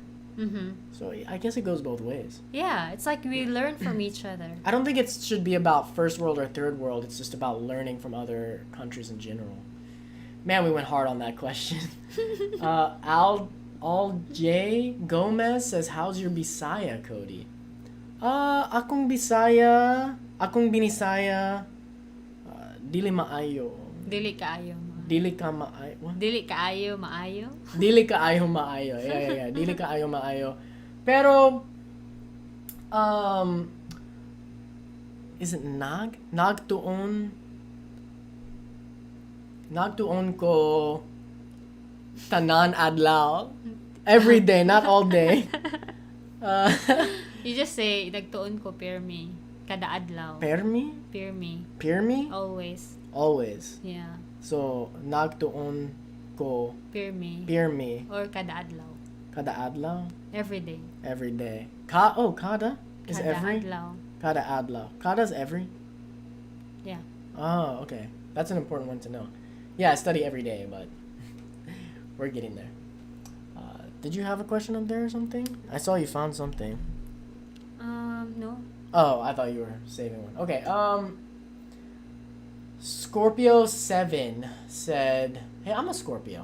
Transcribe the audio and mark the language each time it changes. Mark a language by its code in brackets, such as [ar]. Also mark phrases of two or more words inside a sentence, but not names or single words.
[en] So I guess it goes both ways. Yeah, it's like we learn from each other. I don't think it should be about first world or third world. It's just about learning from other countries in general. Man, we went hard on that question. Al J Gomez says, "How's your Bisaya, Cody?" [ceb] Akong Bisaya, akong Binisaya, dili maayo. Dili kaayo ma. Dili ka maayo. What? Dili kaayo maayo. Dili kaayo maayo. Yeah. Dili kaayo maayo. Pero, [en] is it [ceb] nagtuon ko tanan adlaw. [en] Every day, not all day. You just say, [ceb] nagtuon ko pirmi. Kada adlaw. Permi? Pirmi. Pirmi? [en] Always. Always. Yeah. So, [ceb] nagtuon ko Pirmi. pirmi. Or kada adlaw. Kada adlaw? [en] Every day. Every day. Kada? Is [ceb] Kada [en] every? [ceb] adlaw. Kada adlaw. Kada's every? [en] Yeah. Oh, okay. That's an important one to know. Yeah, I study every day, but we're getting there. Did you have a question up there or something? I saw you found something. No. Oh, I thought you were saving one. Okay, Scorpio 7 said, hey, I'm a Scorpio.